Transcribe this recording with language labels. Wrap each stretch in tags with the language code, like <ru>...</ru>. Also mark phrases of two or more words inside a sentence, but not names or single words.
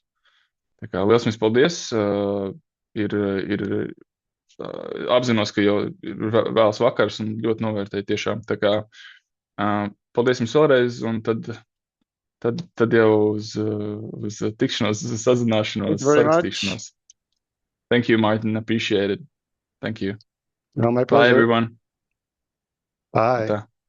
<lv>Tā kā liels jums paldies. Apzinos, ka jau ir vēls vakars un ļoti novērtēju tiešām. Tā kā paldies jums vēlreiz, un tad jau uz tikšanos, uz sazināšanos, sarakstīšanos.</lv> <en>Thank you, Martin. Appreciate it. Thank you. No, my pleasure. Bye, everyone. Bye.</en> <lv>Tā.</lv>